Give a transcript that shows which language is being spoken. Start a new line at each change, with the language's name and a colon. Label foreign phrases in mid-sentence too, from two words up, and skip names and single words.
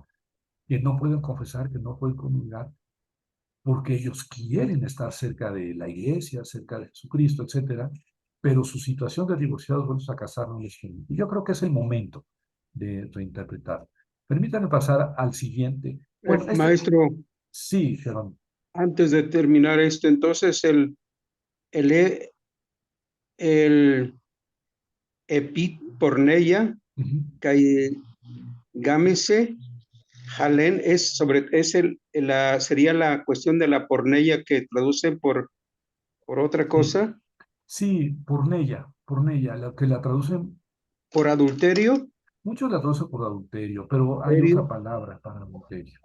Spanish: Que no pueden confesar, que no pueden comulgar, porque ellos quieren estar cerca de la iglesia, cerca de Jesucristo, etcétera, pero su situación de divorciados vueltos a casar no les permite. Y yo creo que es el momento de reinterpretar. Permítanme pasar al siguiente. Bueno, Maestro, sí, Gerón. antes de terminar esto, entonces el, e- el epiporneia, Uh -huh. gámese, Jalén sería la cuestión de la porneia que traducen por otra Sí, cosa, sí, porneia, la que la traducen, por adulterio. muchos la traducen por adulterio, pero hay otra Adulterio. palabra para adulterio.